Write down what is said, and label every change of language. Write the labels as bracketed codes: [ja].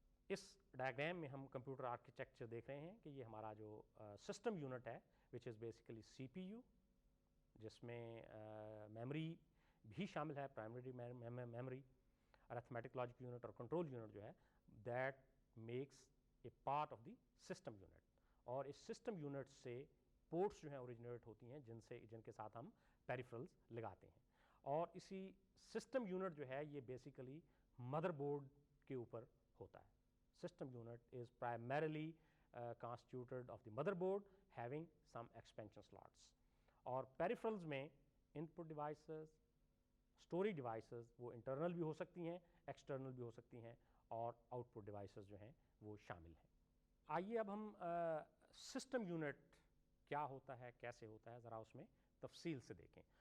[ur] اس diagram میں ہم computer architecture دیکھ رہے ہیں کہ یہ ہمارا جو سسٹم یونٹ ہے [en] which is basically C P U, [ur] جس میں میموری بھی شامل ہے, primary memory, arithmetic logic unit اور کنٹرول یونٹ جو ہے, [en] That makes a part of the system unit. [ur] اور اس سسٹم یونٹ سے پورٹس جو ہیں اوریجنیٹ ہوتی ہیں جن کے ساتھ ہم پیریفرلز لگاتے ہیں. اور اسی سسٹم یونٹ جو ہے یہ بیسیکلی مدر بورڈ کے اوپر ہوتا ہے. [en] System unit is primarily constituted of the motherboard having some expansion slots. [ur] اور پیریفرلز میں ان پٹ ڈیوائسز, اسٹوریج ڈیوائسز وہ انٹرنل بھی ہو سکتی ہیں, ایکسٹرنل بھی ہو سکتی ہیں, اور آؤٹ پٹ ڈیوائسز جو ہیں وہ شامل ہیں. آئیے اب ہم سسٹم یونٹ کیا ہوتا ہے, کیسے ہوتا ہے, ذرا اس میں تفصیل سے دیکھیں.